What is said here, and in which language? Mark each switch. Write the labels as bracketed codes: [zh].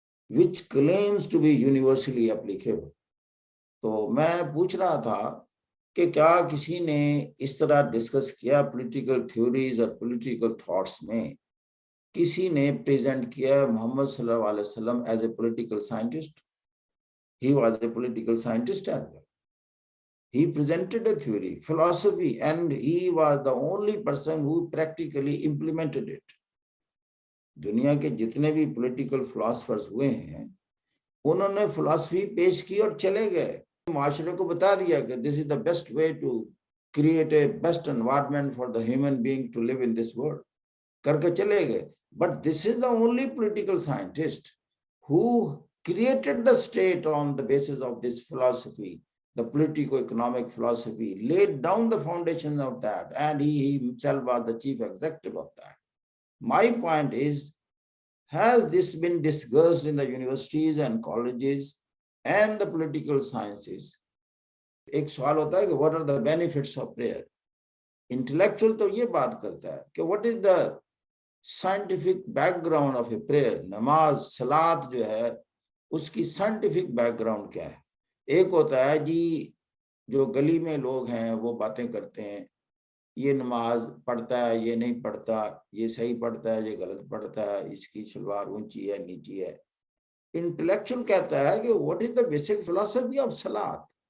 [en] which claims to be universally applicable۔ [ur] تو میں پوچھ رہا تھا کہ کیا کسی نے اس طرح ڈسکس کیا پولیٹیکل تھیوریز اور پولیٹیکل تھاٹس میں، کسی نے پریزنٹ کیا محمد صلی اللہ علیہ وسلم [en] As a political scientist? He was a political scientist as well. He presented a theory, philosophy, and he was the only person who practically implemented it. [ur] دنیا کے جتنے بھی پولیٹیکل فلاسفرز ہوئے ہیں انہوں نے فلاسفی پیش کی اور چلے گئے، معاشرے کو بتا دیا کہ [en] this is the best way to create a best environment for the human being to live in this world، [ur] کر کے چلے گئے۔ [en] But this is the only political scientist who created the state on the basis of this philosophy, the politico-economic philosophy, laid down the foundations of that, and he himself was the chief executive of that. My point is, has this been discussed in the universities and colleges and the political sciences? [ur] ایک سوال ہوتا ہے کہ [en] what are the benefits of prayer؟ [ur] Intellectual تو یہ بات کرتا ہے کہ [en] what is the scientific background of a prayer؟ [ur] نماز، صلاۃ جو ہے اس کی سائنٹیفک بیک گراؤنڈ کیا ہے؟ ایک ہوتا ہے جی جو گلی میں لوگ ہیں وہ باتیں کرتے ہیں، یہ نماز پڑھتا ہے، یہ نہیں پڑھتا، یہ صحیح پڑھتا ہے، یہ غلط پڑھتا ہے، اس کی شلوار اونچی ہے نیچی ہے۔ انٹلیکچوئل کہتا ہے کہ [en] what is the basic philosophy of salat?